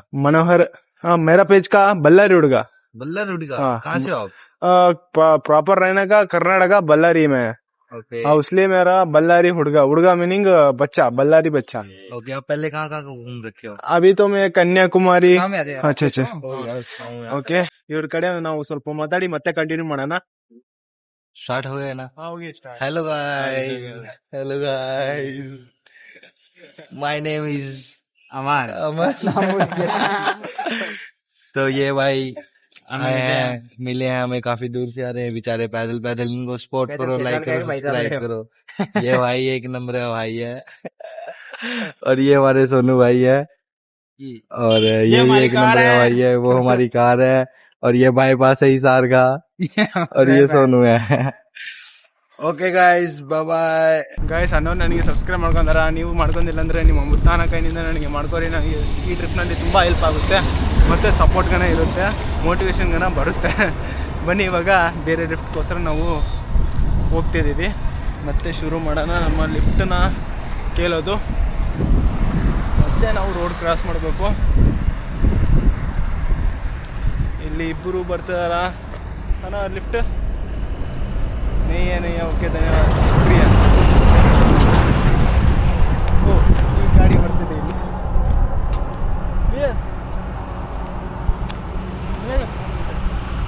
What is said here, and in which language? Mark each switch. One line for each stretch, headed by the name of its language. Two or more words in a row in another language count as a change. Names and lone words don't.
Hindi: मनोहर। हाँ मेरा पेज का बल्लारी हुडगा। बल्लारी का? हाँ। कहाँ से हो आप? प्रॉपर रहने का कर्नाटका बल्लारी में है। ओके हाँ इसलिए मेरा बल्लारी हुडगा। हुडगा मीनिंग बच्चा, बल्लारी बच्चा। ओके, आप पहले कहाँ कहाँ घूम रखे हो? अभी तो मैं कन्याकुमारी।
Kannada: ಸ್ವಾಮಿ ಅದೇ
Hindi: अच्छा अच्छा ओके,
Kannada: ಓಕೆ, ಇವ್ರ ಕಡೆ ನಾವು ಸ್ವಲ್ಪ ಮಾತಾಡಿ ಮತ್ತೆ ಕಂಟಿನ್ಯೂ ಮಾಡೋಣ.
Hindi: स्टार्ट हो गया ना?
Kannada: ಹೋಗಿ
English: Hello guys, hello guys, my name is
Kannada: ಅಮರ್
Hindi: अमर। तो ये भाई आए हैं, मिले हैं हमें, काफी दूर से आ रहे हैं बेचारे पैदल पैदल। इनको सपोर्ट करो, लाइक करो, सब्सक्राइब करो। ये भाई एक नंबर है भाई है। और ये हमारे सोनू भाई है, और ये भी एक नंबर है भाई है। वो हमारी कार है, और ये बाईपास है हिसार का, और ये सोनू है।
English: Okay guys, bye
Kannada: ಗಾಯ್ಸ್. ಅನ್ನೋರು ನನಗೆ ಸಬ್ಸ್ಕ್ರೈಬ್ ಮಾಡ್ಕೊಂಡಾರ, ನೀವು ಮಾಡ್ಕೊಂಡಿಲ್ಲ ಅಂದ್ರೆ ನಿಮ್ಮ ಮುತ್ತಾನ ಕೈನಿಂದ ನನಗೆ ಮಾಡ್ಕೊರಿ. ನನಗೆ ಈ ಟ್ರಿಪ್ನಲ್ಲಿ ತುಂಬ ಹೆಲ್ಪ್ ಆಗುತ್ತೆ, ಮತ್ತು ಸಪೋರ್ಟ್ಗನ ಇರುತ್ತೆ, ಮೋಟಿವೇಶನ್ಗನ ಬರುತ್ತೆ. ಬನ್ನಿ ಇವಾಗ ಬೇರೆ ಲಿಫ್ಟ್ಗೋಸ್ಕರ ನಾವು ಹೋಗ್ತಿದ್ದೀವಿ. ಮತ್ತೆ ಶುರು ಮಾಡೋಣ ನಮ್ಮ ಲಿಫ್ಟನ್ನ ಕೇಳೋದು. ಮತ್ತೆ ನಾವು ರೋಡ್ ಕ್ರಾಸ್ ಮಾಡಬೇಕು. ಇಲ್ಲಿ ಇಬ್ಬರು ಬರ್ತಿದಾರ.
Hindi: ಅಣ್ಣ ಲಿಫ್ಟ್ नहीं ओके धन्यवाद, शुक्रिया.
Kannada: ಓ ಈ ಗಾಡಿ ಬರ್ತಿದೆ ಇಲ್ಲಿ. ಯಸ್